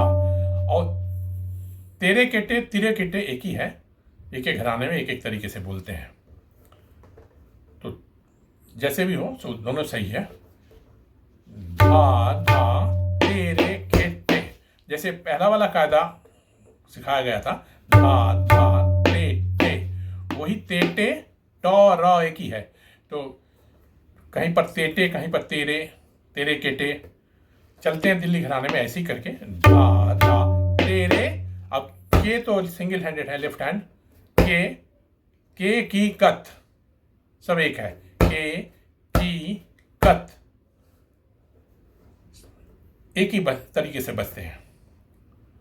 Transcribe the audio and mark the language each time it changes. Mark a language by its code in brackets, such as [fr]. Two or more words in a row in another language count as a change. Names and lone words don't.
[hi] और तेरे केटे तिरे केटे एक ही है, एक एक घराने में एक एक तरीके से बोलते हैं। तो जैसे भी हो तो दोनों सही है। धा धा तेरे केटे, जैसे पहला वाला कायदा सिखाया गया था, धा धा ते ते, वही तेटे टो र एक ही है। तो कहीं पर तेटे, कहीं पर तेरे, तेरे केटे चलते हैं दिल्ली घराने में ऐसे ही करके, धा धा तेरे। अब के तो [en] single handed [hi] है, [en] left hand, [hi] के की कत सब एक है, के की कत एक ही तरीके से बजते हैं।